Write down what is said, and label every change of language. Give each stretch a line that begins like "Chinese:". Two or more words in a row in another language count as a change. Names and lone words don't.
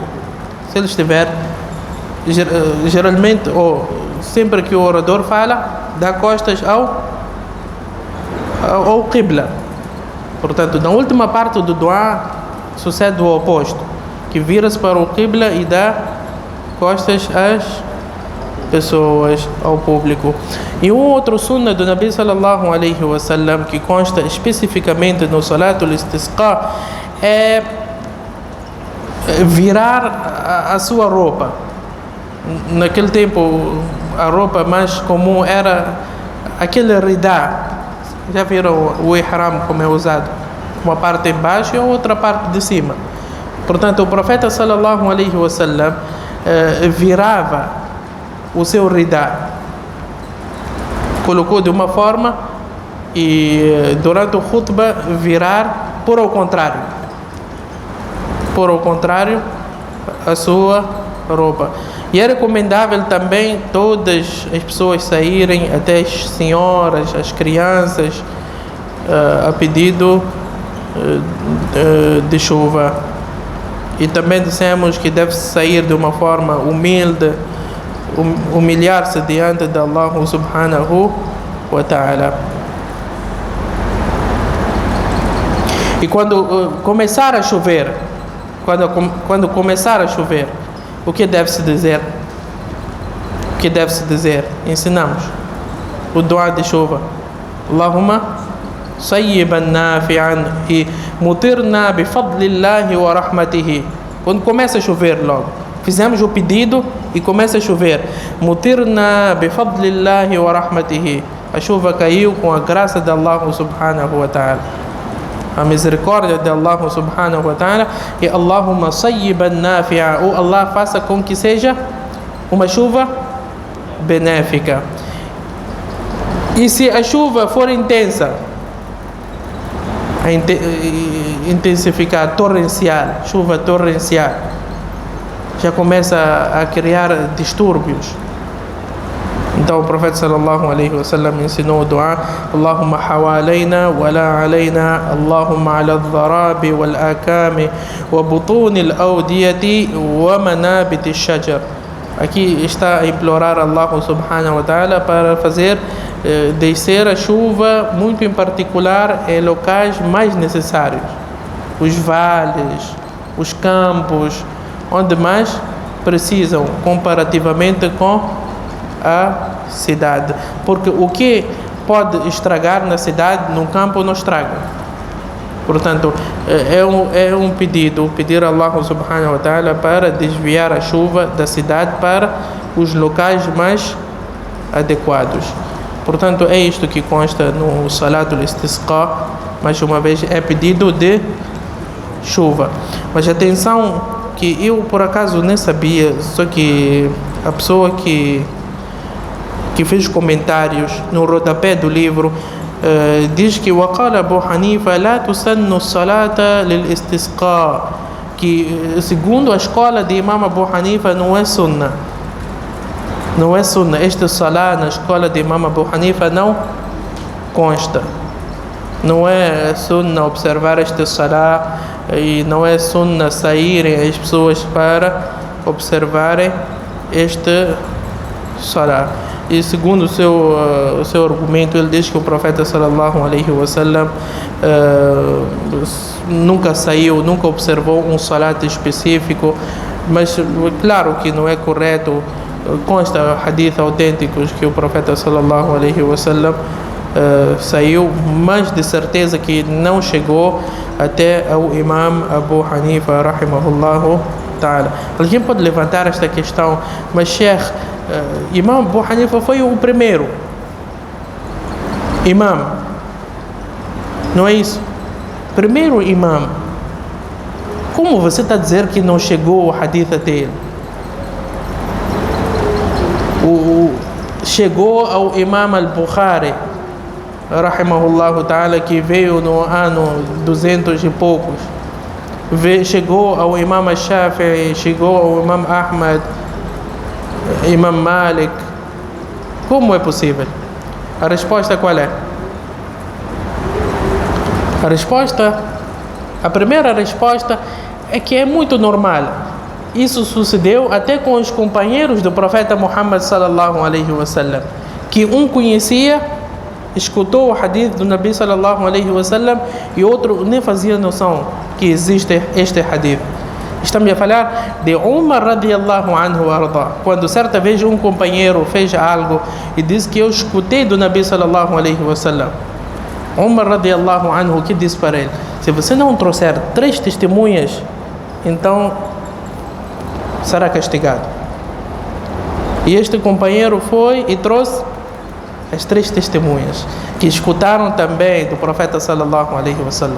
Portuguese: Se ele estiver, geralmente, ou sempre que o orador fala, dá costas ao Qibla. Portanto, na última parte do du'a sucede o oposto, que vira-se para o Qibla e dá costas às pessoas, ao público. E um outro sunnah do
Arabic: نبي صلى الله عليه وسلم
Portuguese: que consta especificamente no
Arabic: صلاة الاستسقاء
Portuguese: é virar a sua roupa. Naquele tempo a roupa mais comum era aquele ridá. Já viram o ihram como é usado? Uma parte embaixo e a outra parte de cima. Portanto, o profeta
Arabic: صلى الله عليه وسلم
Portuguese: virava o seu ridá, colocou de uma forma e durante o khutbah virar por ao contrário a sua roupa. E é recomendável também todas as pessoas saírem, até as senhoras, as crianças, a pedido de chuva. E também dissemos que deve sair de uma forma humilde, humilhar-se diante de Allah
Arabic: سبحانه وتعالى.
Portuguese: E quando começar a chover, quando começar a chover, o que deve-se dizer? O que deve-se dizer? Ensinamos o du'a de chuva.
Arabic: اللهم صيبا نافعا e مطرنا بفضل الله ورحمته.
Portuguese: Quando começa a chover logo, fizemos o pedido e começa a chover.
Arabic: مطرنا بفضل الله ورحمته.
Portuguese: A chuva caiu com a graça de Allah
Arabic: سبحانه وتعالى,
Portuguese: a misericórdia de Allah
Arabic: سبحانه وتعالى.
Portuguese: E
Arabic: اللهم صيبا نافعا,
Portuguese: ou Allah faça com que seja uma chuva benéfica. E se a chuva for intensa, intensificar, torrencial, chuva torrencial, já começa a criar distúrbios. Então o profeta
Arabic: صلى الله عليه وسلم
Portuguese: ensinou o dua:
Arabic: اللهم حوالينا ولا علينا، اللهم على الظراب والآكام وبطون الأودية ومنابت الشجر.
Portuguese: Aqui está a implorar Allah
Arabic: سبحانه وتعالى
Portuguese: para fazer descer a chuva, muito em particular em locais mais necessários, os vales, os campos, onde mais precisam comparativamente com a cidade, porque o que pode estragar na cidade, no campo não estraga. Portanto, é um pedido, pedir a Allah
Arabic: سبحانه وتعالى
Portuguese: para desviar a chuva da cidade para os locais mais adequados. Portanto, é isto que consta no
Arabic: صلاة الاستسقاء.
Portuguese: Mais uma vez, é pedido de chuva. Mas atenção, que eu por acaso nem sabia, só que a pessoa que fez comentários no rodapé do livro diz que
Arabic: وقال أبو حنيفة لا تسن الصلاة للاستسقاء,
Portuguese: que segundo a escola de Imam Abu Hanifa não é sunna. Não é sunna. Este salah na escola de Imam Abu Hanifa não consta. Não é sunna observar este salah, e não é sunna saírem as pessoas para observarem este salah. E segundo o seu argumento, ele diz que o profeta
Arabic: صلى الله عليه وسلم
Portuguese: nunca saiu, nunca observou um salat específico, mas claro que não é correto. Consta hadith autênticos que o profeta
Arabic: صلى الله عليه وسلم
Portuguese: saiu, mas de certeza que não chegou até ao Imam Abu Hanifa
Arabic: رحمه الله تعالى.
Portuguese: Alguém pode levantar esta questão: mas Sheikh, Imam Abu Hanifa foi o primeiro imam, não é isso? Primeiro imam. Como você está a dizer que não chegou o hadith até ele? Chegou ao Imam al-Bukhari
Arabic: رحمه الله تعالى,
Portuguese: que veio no ano 200 e poucos. Chegou ao Imam al-Shafi'i, chegou ao Imam Ahmad, Imam Malik. Como é possível? A resposta qual é? A primeira resposta é que é muito normal. Isso sucedeu até com os companheiros do profeta Muhammad
Arabic: صلى الله عليه وسلم,
Portuguese: que um conhecia, escutou o hadith do
Arabic: نبي صلى الله عليه وسلم,
Portuguese: e outro nem fazia noção que existe este hadith. Estamos a falar de Umar
Arabic: رضي الله عنه
Portuguese: arda, quando certa vez um companheiro fez algo e disse que eu escutei do
Arabic: نبي صلى الله عليه وسلم.
Portuguese: Umar
Arabic: رضي الله عنه,
Portuguese: que disse para ele: se você não trouxer 3 testemunhas, então será castigado. E este companheiro foi e trouxe as 3 testemunhas, que escutaram também do profeta
Arabic: صلى الله عليه وسلم.